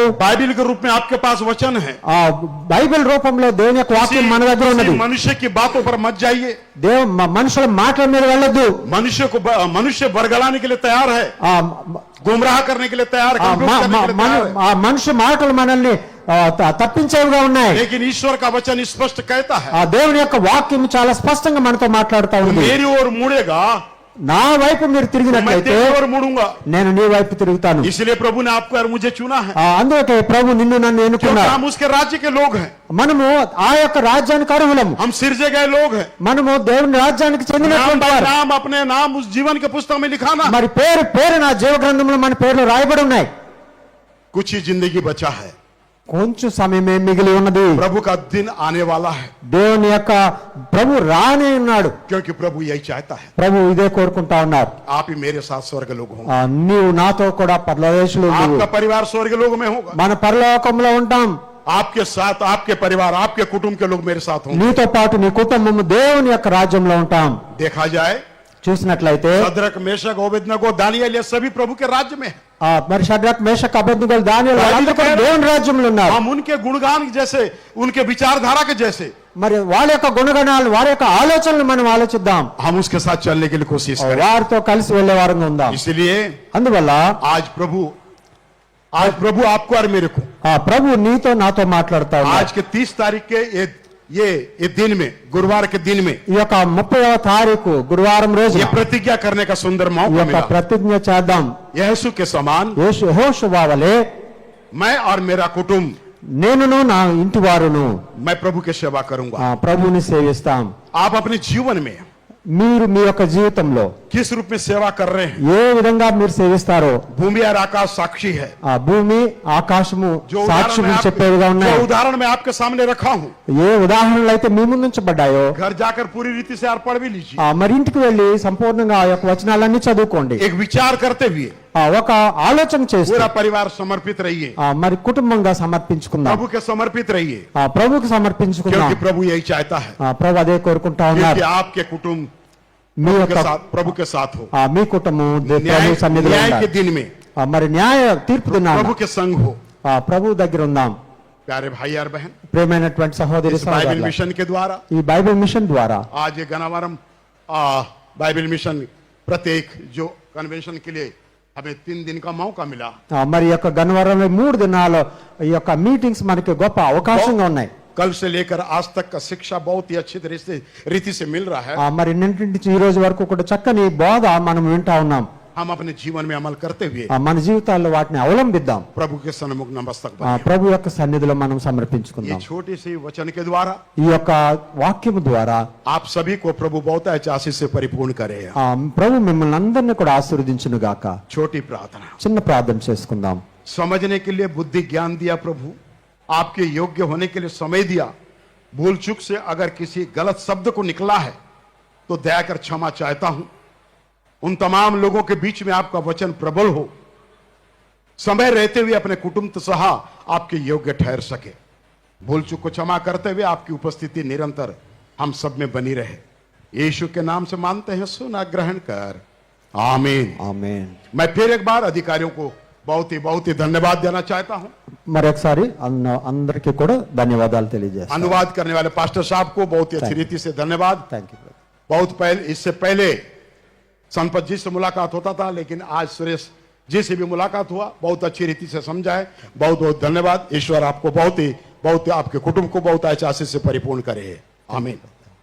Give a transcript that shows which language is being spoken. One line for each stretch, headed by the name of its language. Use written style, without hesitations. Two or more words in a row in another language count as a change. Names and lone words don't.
Hindi: बाइबल के रूप में आपके पास वचन है।
Telugu: ఆ బైబిల్ రూపంలో దేవుని యొక్క వాక్యం మన దగ్గర ఉన్నది।
Hindi: किसी मनुष्य की बातों पर मत जाइए।
Telugu: మనుషుల మాటల మీద వెళ్ళొద్దు।
Hindi: मनुष्य बरगलाने के लिए तैयार है,
Telugu: ఆ
Hindi: गुमराह करने के लिए तैयार है, confuse करने के लिए तैयार है।
Telugu: ఆ మనుషు మాటలు మనల్ని తప్పించేవిగా ఉన్నాయి।
Hindi: लेकिन ईश्वर का वचन स्पष्ट कहता है,
Telugu: ఆ దేవుని యొక్క వాక్యం చాలా స్పష్టంగా మనతో మాట్లాడుతా ఉంది।
Hindi: मेरी ओर मुड़ेगा
Telugu: నా వైపు మీరు
Hindi: मैं
Telugu: తిరిగినట్లయితే
Hindi: तेरी ओर मुड़ूंगा।
Telugu: నేను నీ వైపు తిరుగుతాను।
Hindi: इसलिए प्रभु ने आपको और मुझे चुना है,
Telugu: అందుకే ప్రభు నిన్ను నన్ను
Hindi: क्योंकि
Telugu: ఎన్నుకున్నాడు।
Hindi: हम उसके राज्य के लोग हैं,
Telugu: మనము ఆ యొక్క రాజ్యానికి అర్హులము।
Hindi: हम सिरजे गए लोग हैं।
Telugu: మనము దేవుని రాజ్యానికి
Hindi: नाम
Telugu: చెందినటువంటి
Hindi: बाय
Telugu: వారు।
Hindi: नाम अपने नाम उस जीवन के पुस्तक में लिखाना।
Telugu: మరి పేరు నా జీవ గ్రంథంలో మన పేర్లు రాయబడి ఉన్నాయి।
Hindi: कुछ ही जिंदगी बचा है,
Telugu: కొంచెం సమయమే మిగిలి ఉన్నది।
Hindi: प्रभु का दिन आने वाला है,
Telugu: దేవుని యొక్క ప్రభు రానే ఉన్నాడు।
Hindi: क्योंकि प्रभु यही चाहता है
Telugu: ప్రభు ఇదే కోరుకుంటా ఉన్నారు।
Hindi: आप ही मेरे साथ स्वर्ग लोग होंगे,
Telugu: నీవు నాతో కూడా పరలోకములో
Hindi: आपका परिवार स्वर्ग लोग में होगा,
Telugu: మన పరలోకంలో ఉంటాం।
Hindi: आपके साथ आपके परिवार आपके कुटुंब के लोग मेरे साथ होंगे।
Telugu: నీతో పాటు నీ కుటుంబము దేవుని యొక్క రాజ్యంలో ఉంటాం।
Hindi: देखा जाए
Telugu: చూసినట్లయితే
Hindi: सदरक मेशक ओबेदनगो दानियल ये सभी प्रभु के राज्य में है।
Telugu: మరి షడ్రక్ మేషక్ అబేద్నెగో దానియేలు వాళ్ళందరూ కూడా దేవుని రాజ్యంలో ఉన్నారు।
Hindi: हम उनके गुणगान जैसे, उनके विचारधारा के जैसे
Telugu: మరి వాళ్ళ యొక్క గుణగణాలు వారి యొక్క ఆలోచనలు మనం ఆలోచిద్దాం।
Hindi: हम उसके साथ चलने के लिए कोशिश करें।
Telugu: వారితో కలిసి వెళ్లే వారంగా ఉందాం।
Hindi: इसलिए
Telugu: అందువల్ల
Hindi: आज प्रभु आपको और मेरे को
Telugu: ఆ ప్రభు నీతో నాతో మాట్లాడుతా ఉన్నాడు।
Hindi: आज के 30 तारीख के ये दिन में, गुरुवार के दिन में
Telugu: ఈ యొక్క 30వ తారీఖు గురువారం రోజు
Hindi: ये प्रतिज्ञा करने का सुंदर
Telugu: ఈ
Hindi: मौका
Telugu: యొక్క
Hindi: मिला।
Telugu: ప్రతిజ్ఞ చేద్దాం।
Hindi: यीशु के समान
Telugu: యెహోషువ వలె
Hindi: मैं और मेरा कुटुंब,
Telugu: నేనును నా ఇంటి వారును
Hindi: मैं प्रभु की सेवा करूंगा।
Telugu: ప్రభుని సేవిస్తాం।
Hindi: आप अपने जीवन में
Telugu: మీరు మీ యొక్క జీవితంలో
Hindi: किस रूप में सेवा कर रहे हैं?
Telugu: ఏ విధంగా మీరు సేవిస్తారో
Hindi: भूमि और आकाश साक्षी है।
Telugu: ఆ భూమి ఆకాశము
Hindi: जो
Telugu: సాక్ష్యం చెప్పేవిగా ఉన్నాయి।
Hindi: उदाहरण मैं आपके सामने रखा हूँ,
Telugu: ఏ ఉదాహరణలు అయితే మీ ముందు ఉంచబడ్డాయో
Hindi: घर जाकर पूरी रीति से आप पढ़ भी लीजिए।
Telugu: మరి ఇంటికి వెళ్ళి సంపూర్ణంగా ఆ యొక్క వచనాలన్నీ చదువుకోండి।
Hindi: एक विचार करते हुए
Telugu: ఒక ఆలోచన చేస్తూ
Hindi: पूरा परिवार समर्पित रहिए,
Telugu: మరి కుటుంబంగా సమర్పించుకుందాం।
Hindi: प्रभु के समर्पित रहिए,
Telugu: ప్రభుకి సమర్పించుకుందాం।
Hindi: क्योंकि प्रभु यही चाहता है
Telugu: ప్రభు అదే కోరుకుంటా
Hindi: कि
Telugu: ఉన్నారు।
Hindi: आपके कुटुंब
Telugu: మీ యొక్క
Hindi: प्रभु के साथ हो,
Telugu: మీ కుటుంబం ప్రభు
Hindi: न्याय
Telugu: సన్నిధిలో
Hindi: न्याय के
Telugu: ఉండాలి।
Hindi: दिन में
Telugu: మరి న్యాయ తీర్పు దినాన
Hindi: प्रभु के संग हो।
Telugu: ప్రభు దగ్గర ఉందాం।
Hindi: प्यारे भाई और बहन,
Telugu: ప్రియమైనటువంటి సహోదరి
Hindi: इस बाइबल
Telugu: సహోదరులారా,
Hindi: मिशन के द्वारा
Telugu: ఈ బైబిల్ మిషన్ ద్వారా
Hindi: आज ये गनावरम बाइबल मिशन प्रत्येक जो कन्वेंशन के लिए हमें 3 दिन का मौका मिला।
Telugu: మరి ఈ యొక్క గన్నవరంలో 3 దినాల ఈ యొక్క మీటింగ్స్ మనకి గొప్ప అవకాశంగా ఉన్నాయి।
Hindi: कल से लेकर आज तक का शिक्षा बहुत ही अच्छी रीति से मिल रहा है।
Telugu: మరి నిన్నటి నుంచి ఈ రోజు వరకు కూడా చక్కని బోధ మనం వింటా ఉన్నాం।
Hindi: हम अपने जीवन में अमल करते हुए
Telugu: మన జీవితాల్లో వాటిని అవలంబిద్దాం।
Hindi: प्रभु के सन्मुख नमस्तक
Telugu: ప్రభు యొక్క సన్నిధిలో మనం
Hindi: ये
Telugu: సమర్పించుకుందాం।
Hindi: छोटी सी वचन के द्वारा
Telugu: ఈ యొక్క వాక్యము ద్వారా
Hindi: आप सभी को प्रभु बहुत अच्छी आशीष से परिपूर्ण करे।
Telugu: ప్రభు మిమ్మల్ని అందరినీ కూడా ఆశీర్వదించును గాక।
Hindi: छोटी प्रार्थना,
Telugu: చిన్న ప్రార్థన చేసుకుందాం।
Hindi: समझने के लिए बुद्धि ज्ञान दिया प्रभु, आपके योग्य होने के लिए समय दिया। भूल चूक से अगर किसी गलत शब्द को निकला है तो दया कर क्षमा चाहता हूं। उन तमाम लोगों के बीच में आपका वचन प्रबल हो, समय रहते हुए अपने कुटुंब सहा आपके योग्य ठहर सके। भूल चूक को क्षमा करते हुए आपकी उपस्थिति निरंतर हम सब में बनी रहे। यीशु के नाम से मानते हैं, सुना ग्रहण कर, आमीन।
Telugu: ఆమేన్।
Hindi: मैं फिर एक बार अधिकारियों को बहुत ही धन्यवाद देना चाहता हूं।
Telugu: మరొకసారి అందరికీ కూడా ధన్యవాదాలు తెలియజేస్తాను।
Hindi: अनुवाद करने वाले पास्टर साहब को बहुत ही अच्छी रीति से धन्यवाद।
English: thank you.
Hindi: बहुत पहले, इससे पहले संपत जी से मुलाकात होता था, लेकिन आज सुरेश जिसे भी मुलाकात हुआ बहुत अच्छी रीति से समझा है। बहुत बहुत धन्यवाद। ईश्वर आपको बहुत ही आपके कुटुंब को बहुत अच्छे आशीष से परिपूर्ण करे। आमीन।